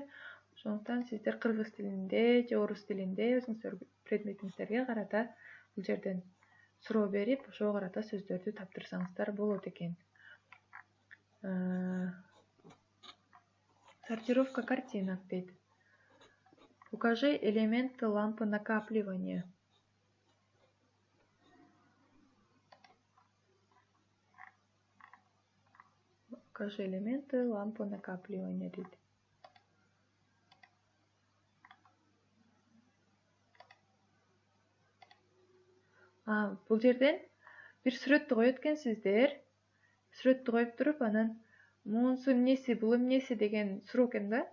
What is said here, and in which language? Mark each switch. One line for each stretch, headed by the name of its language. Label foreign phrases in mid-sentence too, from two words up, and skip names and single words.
Kyrgyz: Ошондуктан сиздер кыргыз тилинде же орус тилинде өзүңүздөр предметиңиздерге карата бул жерден суроо берип, ошого карата сөздөрдү таптырсаңыздар болот экен.
Russian: Сортировка картинок дейт. Укажи элементы лампы накапливания. Укажи элементы лампы накапливания дейт.
Kyrgyz: Бул жерден бир сүрөттү коет экенсиздер. Сүрөттү коюп туруп, анан муунусу эмнеси, бул эмнеси деген суроо экен да.